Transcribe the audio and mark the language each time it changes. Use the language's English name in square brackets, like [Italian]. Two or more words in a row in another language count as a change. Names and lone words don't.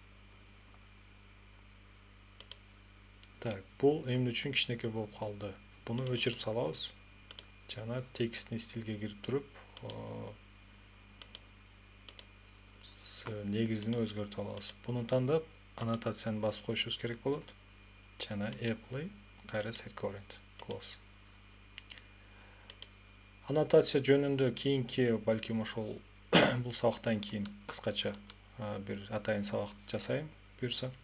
[Kyrgyz] Так, бул эмне үчүн кичинекей болуп калды. Буну өчүрүп салабыз. Жана текстни стилге кирип туруп, негизин өзгөртүп алабыз. Буну тандап, аннотацияны басып коюшубуз керек болот. [English] Жана apply, кайра set current, close. [Kyrgyz] Аннотация жөнүндө кийинки балким ошол бул сабактан кийин кыскача бир атайын сабак жасайм, буюрса.